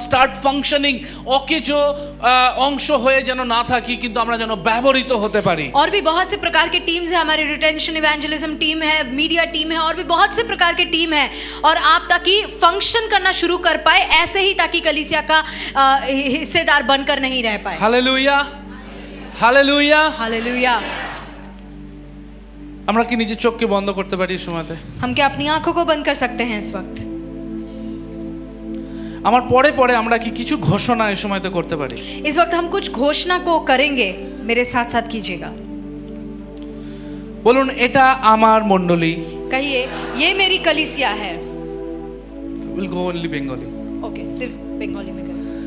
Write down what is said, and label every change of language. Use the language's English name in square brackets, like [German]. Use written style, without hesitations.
[English] start functioning, [Bangla] অকেজো অংশ হয়ে যেন না থাকি, কিন্তু আমরা যেন ব্যবহৃত হতে পারি। [Hindi] और भी बहुत से प्रकार के टीम्स है, हमारी रिटेंशन इवेंजलिज्म टीम है, मीडिया टीम है, और भी बहुत से प्रकार के टीम है। और आप ताकि फंक्शन करना शुरू कर पाए ऐसे ही, ताकि कलीसिया का हिस्सेदार बनकर नहीं रह पाए। [Bangla] Hallelujah, hallelujah. [Hindi] हालेलुया। [Bangla] আমরা কি নিজের চোখকে বন্ধ করতে পারি এই সময়তে? [Hindi] हम क्या अपनी आंखों को बंद कर सकते हैं इस वक्त? [Bangla] আমার পরে পরে আমরা কি কিছু ঘোষণা এই সময়তে করতে পারি? [Hindi] इस वक्त हम कुछ घोषणा को करेंगे, मेरे साथ साथ कीजिएगा। [Bangla] বলুন এটা আমার মণ্ডলী। [Hindi] कहिए ये मेरी कलीसिया है। [English] Will go only Bengali. [Hindi] Okay, सिर्फ बंगाली में करें।